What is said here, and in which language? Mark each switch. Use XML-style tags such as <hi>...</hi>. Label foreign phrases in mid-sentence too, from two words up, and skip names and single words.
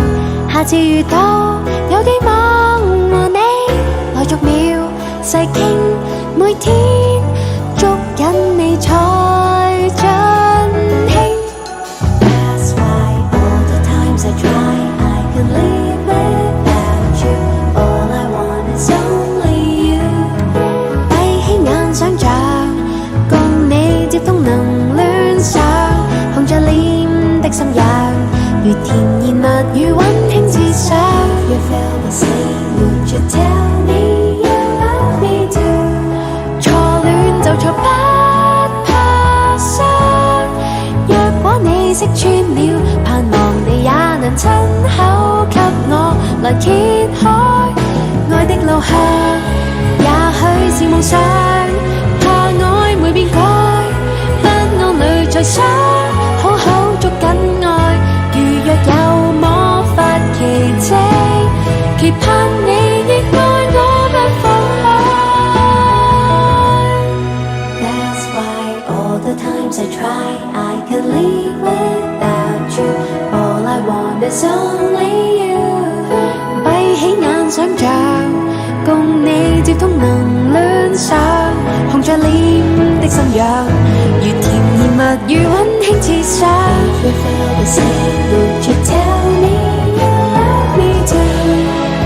<yue>下次遇到，有幾望和你來逐秒細傾，每天捉緊你才盡興。</yue> <en>That's why all the times I try I can live without you. All I want is only you.</en> <yue>閉起眼想像，接通能戀上，紅着臉的心癢，如甜言蜜語溫馨至上。</yue> <en>You feel the same, would you tell me you love me too?</en> <yue>初戀就錯不怕傷，若果你識穿了，盼望你也能親口給我來揭開愛的路向。也許是夢想，怕愛會變改，才想好好捉緊愛，如若有魔法奇蹟，期盼你亦愛我不放開。</yue> <en>That's why all the times I try I can live without you. All I want is only you.</en> <yue>閉起眼想像，共你接通能戀上，紅着臉的心癢，如甜言蜜語溫馨至上。</yue> <en>You feel the same, would you tell me you love me too?</en>